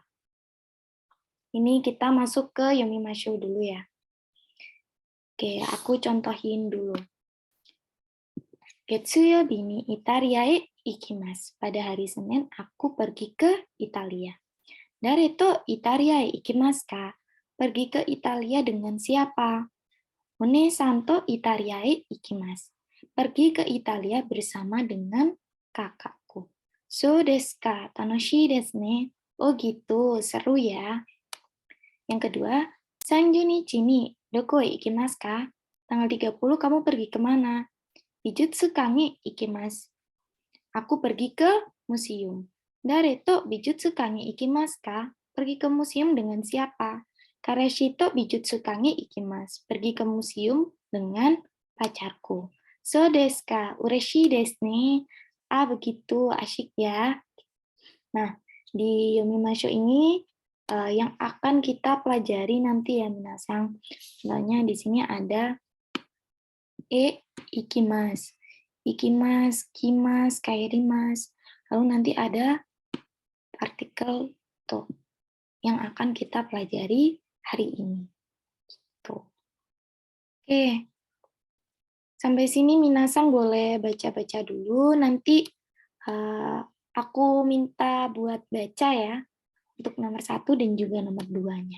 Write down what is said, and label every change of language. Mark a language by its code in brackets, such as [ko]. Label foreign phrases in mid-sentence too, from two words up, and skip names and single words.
[id] Ini kita masuk ke Yomimasho dulu ya. Oke, aku contohin dulu. [ja] 月曜日にイタリアへ行きます. [id] Pada hari Senin, aku pergi ke Italia. [ja] 誰とイタリアへ行きますか? [id] Pergi ke Italia dengan siapa? [ja] お姉さんとイタリアへ行きます. [id] Pergi ke Italia bersama dengan kakakku. [ja] そうですか?楽しいですね. [id] Oh gitu, seru ya. Yang kedua, [ja] 30日にどこへ行きますか? [id] Tanggal 30 kamu pergi kemana? [ja] 美術館へ行きます. [id] Aku pergi ke museum. [ja] 誰と美術館へ行きますか? [id] Pergi ke museum dengan siapa? [ja] 彼氏と美術館へ行きます. [id] Pergi ke museum dengan pacarku. [ja] そうですか?嬉しいですね. [id] Ah, begitu, asyik ya. Nah, di Yomimasho ini yang akan kita pelajari nanti ya, minasang. Contohnya di sini ada ikimasu. [ja] 行きます、来ます、帰ります. [id] Lalu nanti ada partikel to yang akan kita pelajari hari ini. Tuh. Oke. Sampai sini minasang boleh baca-baca dulu. Nanti aku minta buat baca ya untuk nomor 1 dan juga nomor 2-nya.